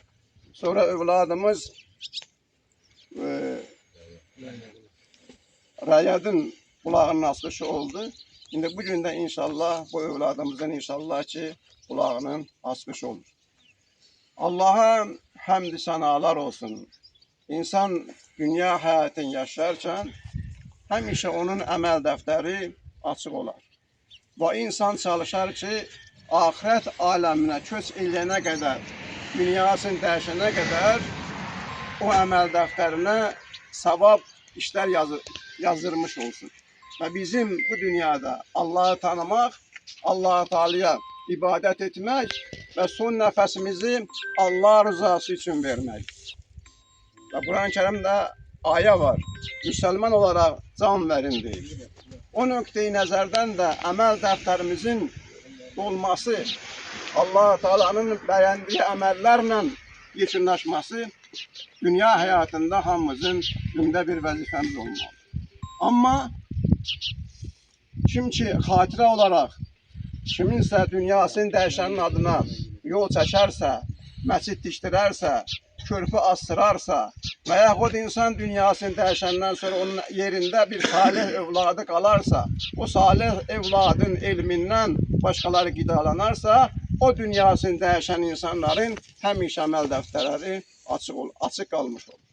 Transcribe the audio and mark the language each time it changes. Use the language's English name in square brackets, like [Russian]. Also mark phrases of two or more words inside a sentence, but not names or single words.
[Turkish] Sonra evladımız Rayad'ın bulağının açılışı oldu. Şimdi bugün de inşallah bu evladımızın inşallah ki bulağının açılışı olur. Allah'a hamd sanalar olsun. [Azerbaijani] İnsan dünya hayatını yaşarken həmişə onun əməl dəftəri açıq olar. Və insan çalışar ki, ahiret aləminə köç eləyənə qədər, dünyasını dəyişənə qədər o əməl dəftərinə savab işlər yazılmış olsun. Və bizim bu dünyada Allah'ı tanımaq, Allah-u Teala'ya ibadət etmək və son nəfəsimizi Allah rızası üçün vermək. Və Kur'an-ı Kerim'de ayə var. [Turkish] Müslüman olarak can verin deyir. [Azerbaijani] O nöqteyi nəzərdən də əməl dəftərimizin dolması, Allah-u Teala'nın bəyəndiyi əməllərlə yekunlaşması dünya həyatında hamımızın gündə bir vəzifəmiz olmalı. Amma kim ki xatirə olaraq kiminsə dünyasını dəyişənin adına yol çəkərsə, məscid tikdirərsə, körpü astırarsa və yaxud insan dünyasını dəyişəndən sonra onun yerində bir salih evladı qalarsa, o salih evladın elmindən başqaları qidalanarsa, o dünyasını dəyişən insanların həmişə əməl dəftərləri açıq qalmış olur.